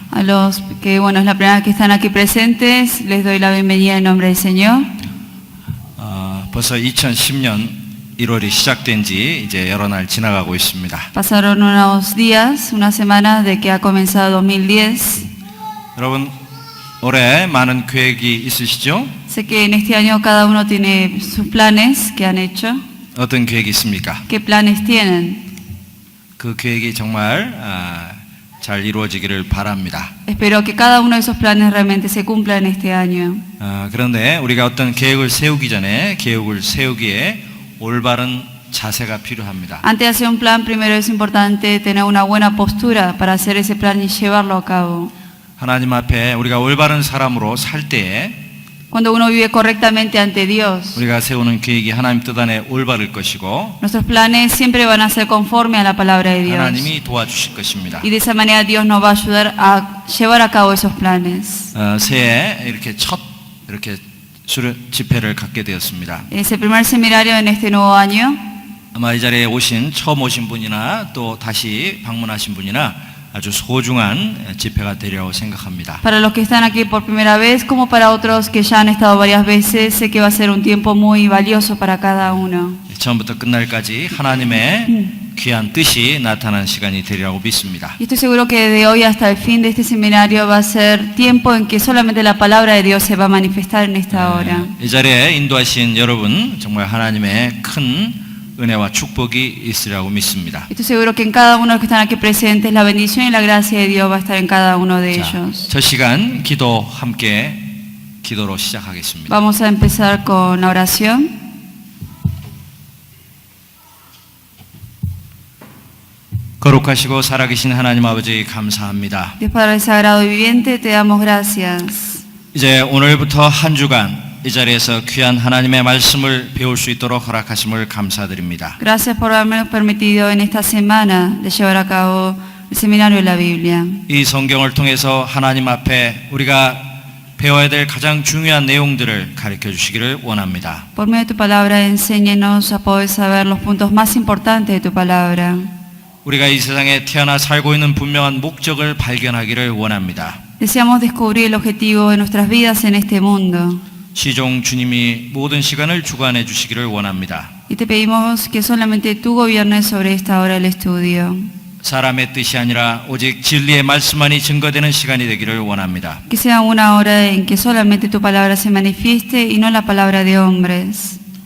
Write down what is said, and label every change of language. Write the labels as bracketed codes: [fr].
[es] A los que, bueno, es la primera vez que están aquí presentes, les doy la bienvenida en nombre del Señor. [ko] 벌써 2010년 1월이 시작된 지 이제 여러 날 지나가고 있습니다. [es] Pasaron unos días, unas semanas de que ha comenzado 2010. [ko] 여러분, 올해 많은 계획이 있으시죠? [es] Sé que en este año cada uno tiene sus planes que han hecho. [ko] 어떤 계획이 있습니까? [es] ¿Qué planes tienen? [ko] 그 계획이 정말 잘 이루어지기를 바랍니다. [es] Espero que cada uno de esos planes realmente se cumpla en este año. [ko] 그런데 우리가 어떤 계획을 세우기 전에 계획을 세우기에 올바른 자세가 필요합니다. [es] Antes de hacer un plan, primero es importante tener una buena postura para hacer ese plan y llevarlo a cabo. [ko] 하나님 앞에 우리가 올바른 사람으로 살 때에 [es] Cuando uno vive correctamente ante Dios, [ko] 우리가 세우는 계획이 하나님 뜻 안에 올바를 것이고 [es] nuestros planes siempre van a ser conforme a la palabra de Dios. [ko] 하나님이 도와주실 것입니다. [es] Y de esa manera Dios nos va a ayudar a llevar a cabo esos planes. [ko] 새해 이렇게 첫 이렇게 집회를 갖게 되었습니다. [es] Es el primer seminario en este nuevo año. [ko] 아마 이 자리에 처음 오신 분이나 또 다시 방문하신 분이나 아주 소중한 집회가 되리라고 생각합니다. [es] Para los que están aquí por primera vez, como para otros que ya han estado varias veces, sé que va a ser un tiempo muy valioso para cada uno. [ko] 처음부터 끝날까지 하나님의 귀한 뜻이 나타나는 시간이 되리라고 믿습니다. [es] Y estoy seguro que de hoy hasta el fin de este seminario va a ser tiempo en que solamente la palabra de Dios se va a manifestar en esta hora. [ko] 이 자리에 인도하신 여러분 정말 하나님의 큰 은혜와 축복이 있으리라고 믿습니다. [es] Estoy seguro que en cada uno de los que están aquí presentes la bendición y la gracia de Dios va a estar en cada uno de ellos. [ko] 저 시간 기도로 시작하겠습니다. [es] Vamos a empezar con la oración. [ko] 거룩하시고 살아계신 하나님 아버지 감사합니다. [es] Dios Padre Sagrado y Viviente, te damos gracias. [ko] 이제 오늘부터 한 주간 이 자리에서 귀한 하나님의 말씀을 배울 수 있도록 허락하심을 감사드립니다. [es] Gracias por habernos permitido en esta semana de llevar a cabo el seminario de la Biblia. [ko] 이 성경을 통해서 하나님 앞에 우리가 배워야 될 가장 중요한 내용들을 가르쳐 주시기를 원합니다. [es] Por medio de tu palabra, enséñanos a poder saber los puntos más importantes de tu palabra. [ko] 우리가 이 세상에 태어나 살고 있는 분명한 목적을 발견하기를 원합니다. [es] Deseamos descubrir el objetivo de nuestras vidas en este mundo. [ko] 시종 주님이 모든 시간을 주관해 주시기를 원합니다. [es] Y te pedimos que solamente tú gobiernes sobre esta hora del estudio. [ko] 사람의 뜻이 아니라 오직 진리의 말씀만이 증거되는 시간이 되기를 원합니다. [es] Que sea una hora en que solamente tu palabra se manifieste y no la palabra de hombres.